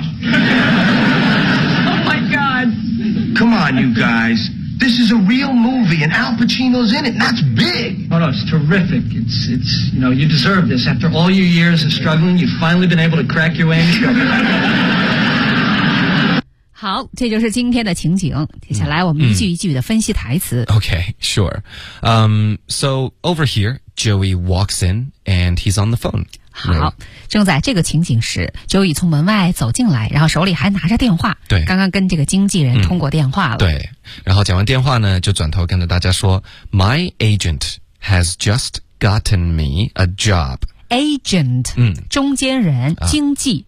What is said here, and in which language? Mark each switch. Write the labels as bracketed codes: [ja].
[en] Oh, my God. Come on, you guys. This is a real movie, and Al Pacino's in it, and that's big. Oh, no, it's terrific. It's, you know, you deserve this. After all your years of struggling, you've finally been able to crack your way into it. [zh] 好，这就是今天的情景。接下来我们一句一句的分析台词。 [en] Okay, sure. So, over here, Joey walks in, and he's on the phone. [zh] 好，正在这个情景时 ，Joey 从门外走进来，然后手里还拿着电话。对，刚刚跟这个经纪人通过电话了。对，然后讲完电话呢，就转头跟着大家说 ： [en] “My agent has just gotten me a job.” [zh] Agent， 中间人，经纪，